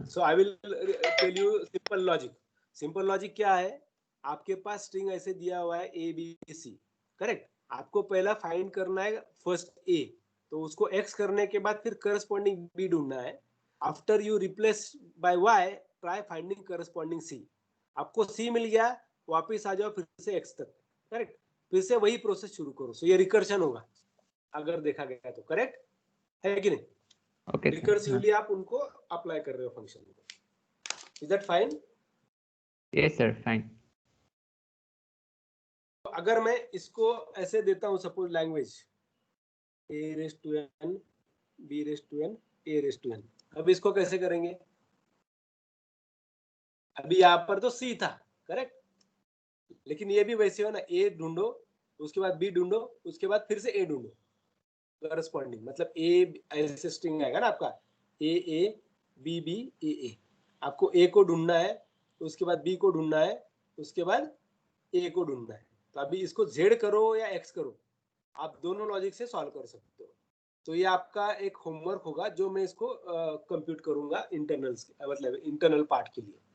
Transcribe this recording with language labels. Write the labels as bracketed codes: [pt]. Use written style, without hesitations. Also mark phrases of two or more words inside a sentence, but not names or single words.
[en] so I will tell you simple logic. simple logic [hi] क्या है, आपके पास स्ट्रिंग ऐसे दिया हुआ है ABC, करेक्ट, आपको पहला फाइंड करना है फर्स्ट A, तो उसको X करने के बाद फिर करस्पॉन्डिंग B ढूंढना है, [en] after you replace by Y try finding corresponding C, [hi] आपको C मिल गया, वापिस आ जाओ फिर से X तक, करेक्ट, फिर से वही प्रोसेस शुरू करो, सो ये रिकर्शन होगा अगर देखा गया तो, करेक्ट है कि नहीं? ओके रिकर्सिवली आप उनको अप्लाई कर रहे हो फंक्शन को, [en] is that fine? yes sir fine. [hi] अगर मैं इसको ऐसे देता हूं [en] suppose language a raised to n b raised to n a raised to n, [hi] अब इसको कैसे करेंगे? अभी यहाँ पर तो c था करेक्ट, लेकिन ये भी वैसे हो ना, a ढूंढो उसके बाद b ढूंढो उसके बाद फिर से a ढूंढो करस्पॉन्डिंग, मतलब a ऐसे स्ट्रिंग आएगा ना आपका a a b b a a, आपको a को ढूंढना है उसके बाद b को ढूंढना है उसके बाद a को ढूंढना है। तो अभी इसको z करो या x करो, आप दोनों लॉजिक से सॉल्व कर सकते हो। तो ये आपका एक होमवर्क होगा जो मैं इसको कंप्यूट करूंगा इंटरनल्स, मतलब [en] internal part [hi] के लिए।